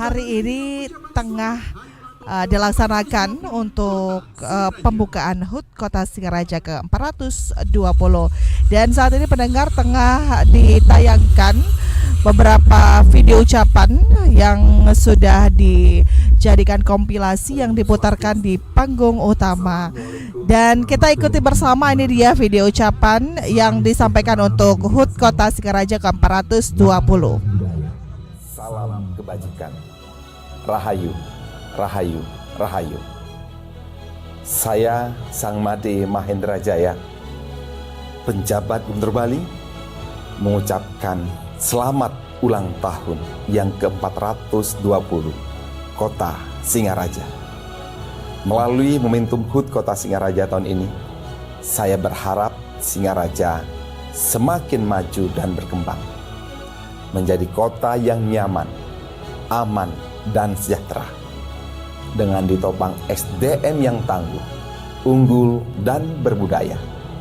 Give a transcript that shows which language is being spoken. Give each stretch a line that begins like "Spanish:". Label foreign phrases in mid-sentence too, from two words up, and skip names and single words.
Indonesian: hari ini tengah dilaksanakan untuk pembukaan HUT Kota Singaraja ke-420, dan saat ini pendengar tengah ditayangkan beberapa video ucapan yang sudah dijadikan kompilasi yang diputarkan di panggung utama, dan kita ikuti bersama. Ini dia video ucapan yang disampaikan untuk HUT Kota Singaraja ke-420. Salam kebajikan, Rahayu, Rahayu, Rahayu. Saya Sang Made Mahendra Jaya, penjabat Gubernur Bali, mengucapkan selamat ulang tahun yang ke-420 Kota Singaraja. Melalui momentum HUT Kota Singaraja tahun ini, saya berharap Singaraja semakin maju dan berkembang, menjadi kota yang nyaman, aman, dan sejahtera, dengan ditopang SDM yang tangguh, unggul, dan berbudaya.